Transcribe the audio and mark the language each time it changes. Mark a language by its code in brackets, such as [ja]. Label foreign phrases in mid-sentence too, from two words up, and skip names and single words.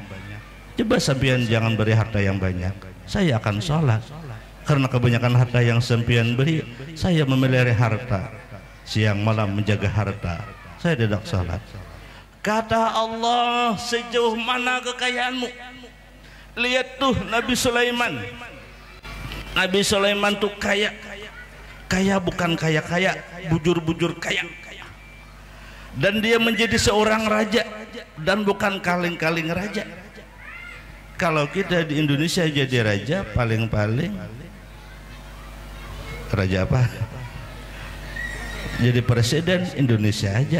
[id] Coba sampeyan jangan beri harta yang banyak, saya akan sholat. Karena kebanyakan harta yang sampeyan beri, saya memelihara harta, siang malam menjaga harta, saya tidak sholat." Kata Allah, "Sejauh mana kekayaanmu? Lihat tuh Nabi Sulaiman. Nabi Sulaiman tuh kaya. Kaya bukan kaya-kaya, bujur-bujur kaya. Dan dia menjadi seorang raja, dan bukan kaleng-kaleng raja. Kalau kita di Indonesia jadi raja, paling-paling raja apa? Jadi presiden Indonesia aja.